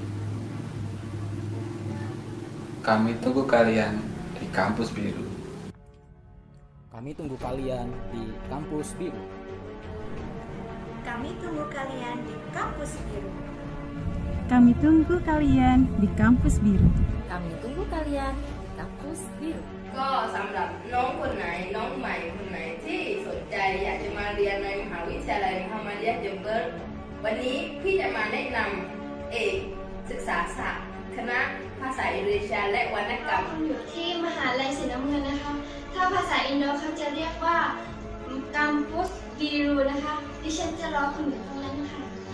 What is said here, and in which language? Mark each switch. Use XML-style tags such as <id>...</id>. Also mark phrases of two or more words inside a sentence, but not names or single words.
<id>Kami tunggu kalian di kampus biru. Kami tunggu kalian di kampus biru. Kami tunggu kalian di kampus biru. Kami tunggu kalian di kampus biru. Kami tunggu kalian di kampus biru.</id> <th>ก็สำหรับน้องคนไหนน้องใหม่คนไหนที่สนใจอยากจะมาเรียนในมหาวิทยาลัยมุฮัมมัดยะห์จัมเบอร์วันนี้พี่จะมาแนะนำเอกศึกษาศาสตร์คณะภาษาอินโดนีเซียและวรรณกรรม อยู่ที่มหาลัยสีน้ำเงินนะคะ ถ้าภาษาอินโดเขาจะเรียกว่า</th> <id>kampus biru</id> <th>นะคะ ดิฉันจะรอคุณอยู่ตรงนั้นค่ะ</th>